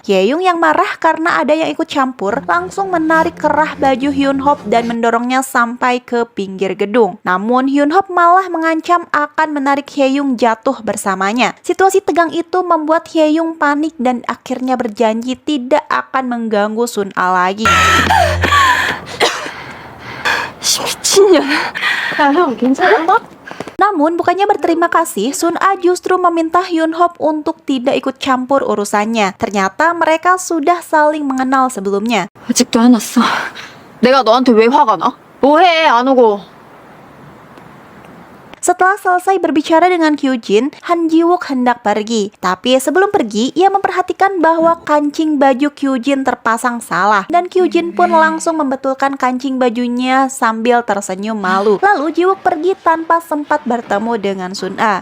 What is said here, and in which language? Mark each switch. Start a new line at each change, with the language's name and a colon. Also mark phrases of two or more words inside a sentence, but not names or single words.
Indonesian: Hye-young yang marah karena ada yang ikut campur, langsung menarik kerah baju Hyun-hop dan mendorongnya sampai ke pinggir gedung. Namun Hyun-hop malah mengancam akan menarik Hye-young jatuh bersamanya. Situasi tegang itu membuat Hye-young panik dan akhirnya berjanji tidak akan mengganggu Sun-a lagi.
Korean: 미친년. 야형 괜찮아?
Indonesian: Namun bukannya berterima kasih, Sun-a justru meminta Hyun-hop untuk tidak ikut campur urusannya. Ternyata mereka sudah saling mengenal sebelumnya.
Korean: 아직도 안 왔어. 내가 너한테 왜 화가 나? 뭐해 안 오고?
Indonesian: Setelah selesai berbicara dengan Kyujin, Han Ji-wook hendak pergi. Tapi sebelum pergi, ia memperhatikan bahwa kancing baju Kyujin terpasang salah. Dan Kyujin pun langsung membetulkan kancing bajunya sambil tersenyum malu. Lalu Ji-wook pergi tanpa sempat bertemu dengan Sun-a.